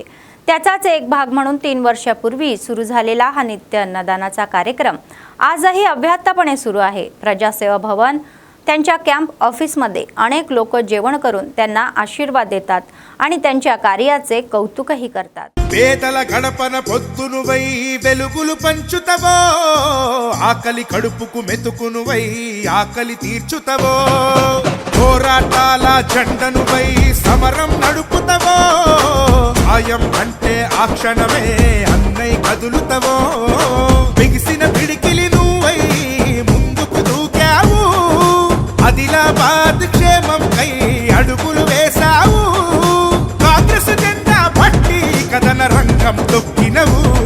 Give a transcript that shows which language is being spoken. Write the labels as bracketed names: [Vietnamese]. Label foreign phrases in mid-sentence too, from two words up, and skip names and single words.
[Marathi] त्याचाच एक भाग म्हणून 3 वर्षापूर्वी सुरू झालेला हा नित्य अन्नदानाचा कार्यक्रम आजही अव्याहतपणे सुरू आहे. प्रजासेवा भवन त्यांच्या [English] camp officemadhye [Marathi] अनेक लोक जेवण करून त्यांना आशीर्वाद देतात आणि त्यांच्या कार्याचे कौतुकही करतात. [Telugu] పేదల గడపన పొద్దునువై వెలుగులు పంచుతవో, ఆకలి కడుపుకు మెతుకునువై ఆకలి తీర్చుతవో, పోరాటాల జెండనువై సమరం నడుపుతవో, సాయం అంటే ఆ క్షణమే అన్నై కదులుతవో, బిగిసిన పిడికిలి నువ్వై ముందుకు దూకావు, ఆదిలాబాద్ క్షేమం కై అడుగులు వేశావు, కాంగ్రెస్ జెండా పట్టి కథన రంగం తొక్కినవు,